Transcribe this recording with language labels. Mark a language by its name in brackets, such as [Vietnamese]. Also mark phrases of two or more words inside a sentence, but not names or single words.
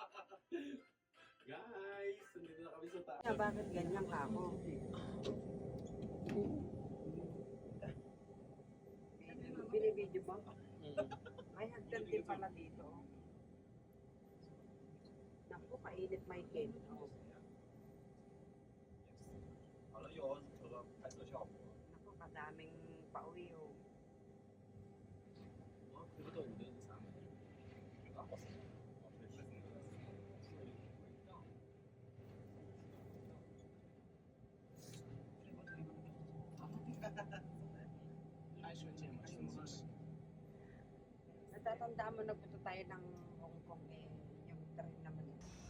[Filipino] Guys, nandito na kami sa taas. Bakit ganyan ka ako? Binibidyo ba? May hagdan din pala dito. Naku, kainit Michael. [Chinese] 好了，有这个拍摄效果。 [Filipino] Naku, kadaming pauwi oh. [Chinese] 我可不懂你的啥？啊，不是，哦，对，是那个。拍瞬间嘛，瞬间。 [Filipino] Natatandaan mo, nagpunta tayo ng Hong Kong eh. Yung train naman eh.